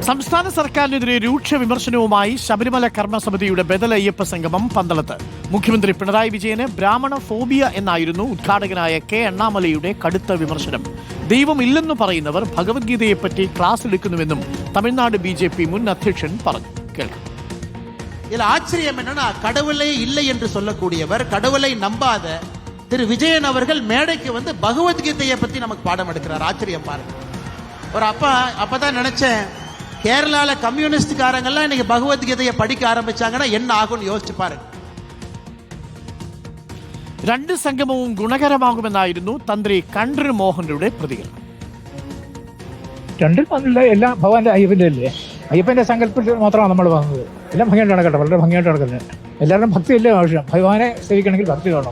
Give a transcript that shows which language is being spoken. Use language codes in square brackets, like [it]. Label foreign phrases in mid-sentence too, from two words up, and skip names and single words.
[ml] സംസ്ഥാന സർക്കാരിനെതിരെ രൂക്ഷ വിമർശനവുമായി ശബരിമല കർമ്മസമിതിയുടെ ബദൽ അയ്യപ്പ സംഗമം പന്തളത്ത്. മുഖ്യമന്ത്രി പിണറായി വിജയന് ബ്രാഹ്മണ ഫോബിയ എന്നായിരുന്നു ഉദ്ഘാടകനായ കെ അണ്ണാമലയുടെ കടുത്ത വിമർശനം. ദൈവമില്ലെന്നു പറയുന്നവർ ഭഗവത്ഗീതയെപ്പറ്റി ക്ലാസ് എടുക്കുന്നുവെന്നും തമിഴ്നാട് BJP മുൻ അധ്യക്ഷൻ പറഞ്ഞു. കേൾക്കാം. [ta] ഇതിൽ ஆச்சரியம் என்னன்னா, கடவுளே இல்லை என்று சொல்லக்கூடியவர், கடவுளை நம்பாத திரு விஜயன் அவர்கள் மேடைக்கு வந்து பகவத்கீதையை பத்தி நமக்கு பாடம் எடுக்கிறார். ஆச்சரியம் பாருங்க. ஒரு அப்பதான் நினைச்சேன், கேரளால கம்யூனிஸ்ட்காரங்கெல்லாம் இன்னைக்கு பகவத்கீதையை படிக்க ஆரம்பிச்சாங்கன்னா என்ன ஆகும்னு யோசிச்சு பாருங்க. [ml] രണ്ട് സംഗമവും ഗുണകരമാകുമെന്നായിരുന്നു തന്ത്രി കണ്ഠര് മോഹനരുടെ പ്രതികരണം. രണ്ടിൽ വന്നില്ല, എല്ലാം ഭഗവാന്റെ അയ്യപ്പന്റെ അല്ലേ, അയ്യപ്പന്റെ സങ്കല്പത്തിൽ മാത്രമാണ് നമ്മൾ വന്നത്. എല്ലാം ഭംഗിയായിട്ട് നടക്കട്ടെ, വളരെ ഭംഗിയായിട്ട് നടക്കുന്നത്. എല്ലാവരും ഭക്തിയല്ലേ ആവശ്യം. ഭഗവാനെ സേവിക്കണമെങ്കിൽ ഭക്തി വേണം.